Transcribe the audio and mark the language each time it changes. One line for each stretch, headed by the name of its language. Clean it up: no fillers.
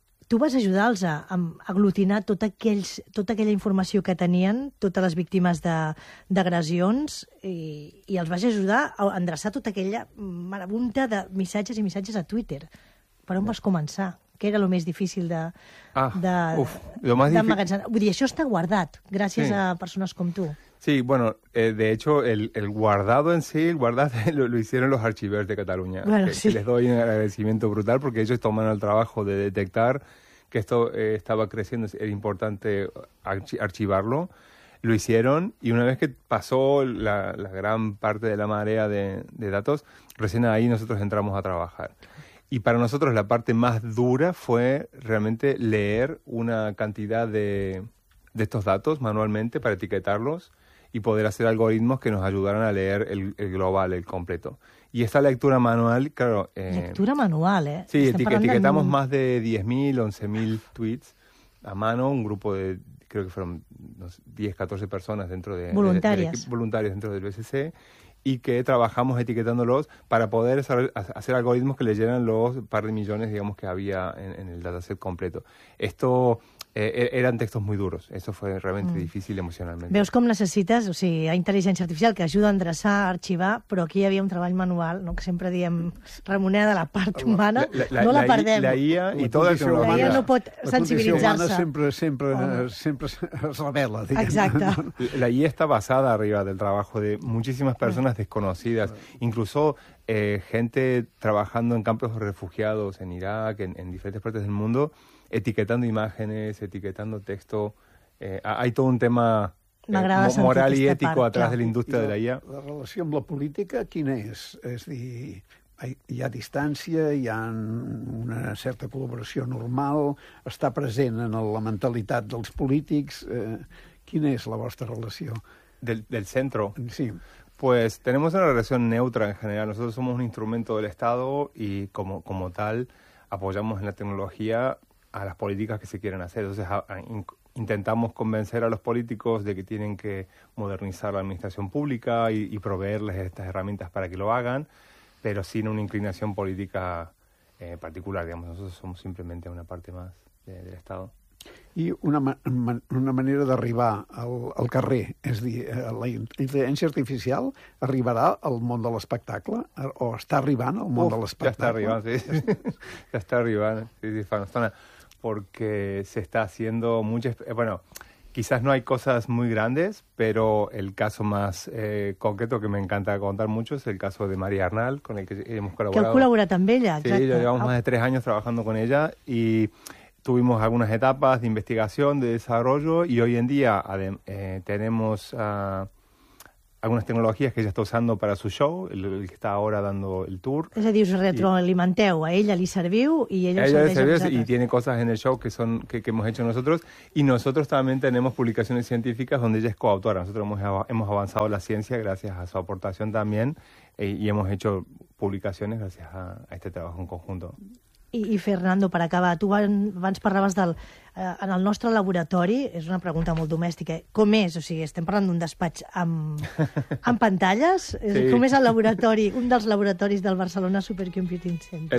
Catalan: Tu vas ajudar-los a aglutinar tota aquella informació que tenien, totes les víctimes d'agressions, i els vas ajudar a endreçar tota aquella marabunta de missatges i missatges a Twitter. Per on vas començar? Què era el més difícil d'emmagatzemar? Vull dir, això està guardat, gràcies a persones com tu.
Spanish: Sí, bueno, de hecho, el guardado en sí, el guardado lo hicieron los archivers de Cataluña. Bueno, sí. Les doy un agradecimiento brutal porque ellos toman el trabajo de detectar que esto estaba creciendo, era importante archivarlo. Lo hicieron y una vez que pasó la gran parte de la marea de datos, recién ahí nosotros entramos a trabajar. Y para nosotros la parte más dura fue realmente leer una cantidad de estos datos manualmente para etiquetarlos y poder hacer algoritmos que nos ayudaran a leer el global, el completo. Y esta lectura manual, claro... Lectura manual, ¿eh? Sí, etiquetamos más de 10.000, 11.000 tweets a mano, un grupo de, creo que fueron no sé, 10, 14 personas dentro de... Voluntarios dentro del BCC. Y que trabajamos etiquetándolos para poder hacer algoritmos que leyeran los par de millones, digamos, que había en el dataset completo. Esto eran textos muy duros. Eso fue realmente difícil emocionalmente.
Catalan: Veus com necessites, o sigui, a intel·ligència artificial que ajuda a endreçar, a archivar, però aquí hi havia un treball manual, no?, que sempre diem remunera de la part humana. La perdem. La IA i tota això. La IA no pot sensibilitzar-se. Sempre es revela, diguem. Exacte. La IA està basada arriba del treball de moltíssimes persones
Spanish: desconocidas, incluso gente trabajando en campos refugiados en Irak, en diferentes partes del mundo, etiquetando imágenes, etiquetando texto. Hay todo un tema moral y ético atrás de la industria de la IA.
Catalan: La relació amb la política, quina és? És a dir, hi ha distància, hi ha una certa col·laboració normal, està present en la mentalitat dels polítics. Quina és la vostra relació?
Spanish: Del centro? Sí. Pues tenemos una relación neutra en general. Nosotros somos un instrumento del Estado y como tal apoyamos en la tecnología a las políticas que se quieren hacer. Entonces intentamos convencer a los políticos de que tienen que modernizar la administración pública y proveerles estas herramientas para que lo hagan, pero sin una inclinación política particular. Digamos, nosotros somos simplemente una parte más del Estado.
Catalan: I una manera d'arribar al carrer, és a dir, la intel·ligència artificial arribarà al món de l'espectacle o està arribant al món de l'espectacle? Ja està arribant, sí. Ja està arribant, sí, fa una estona.
Spanish: Porque se está haciendo muchas... Bueno, quizás no hay cosas muy grandes, pero el caso más concreto que me encanta contar mucho es el caso de María Arnal, con el que hemos colaborado.
Catalan: Que heu col·laborat amb ella, exacte.
Spanish: Sí, ya llevamos más de 3 años trabajando con ella y... Tuvimos algunas etapas de investigación, de desarrollo, y hoy en día tenemos algunas tecnologías que ella está usando para su show, el que está ahora dando el tour. Es decir,
Catalan: os retroalimenteu, a ella li serviu y ella le serviu.
Spanish: Y tiene cosas en el show que hemos hecho nosotros, y nosotros también tenemos publicaciones científicas donde ella es coautora. Nosotros hemos avanzado la ciencia gracias a su aportación también, y hemos hecho publicaciones gracias a este trabajo en conjunto.
Catalan: I Fernando, per acabar, tu abans parlaves del... en el nostre laboratori, és una pregunta molt domèstica, com és? O sigui, estem parlant d'un despatx amb pantalles? Sí. Com és el laboratori, un dels laboratoris del Barcelona Supercomputing Center?